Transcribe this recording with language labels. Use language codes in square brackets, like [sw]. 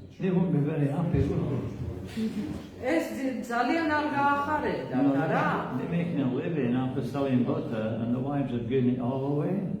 [en] They wouldn't be very happy, would they? [ka] ეს ძალიან არ გაახარებდა და რა. [en] They're making a living after selling butter, and the wives have given it all away.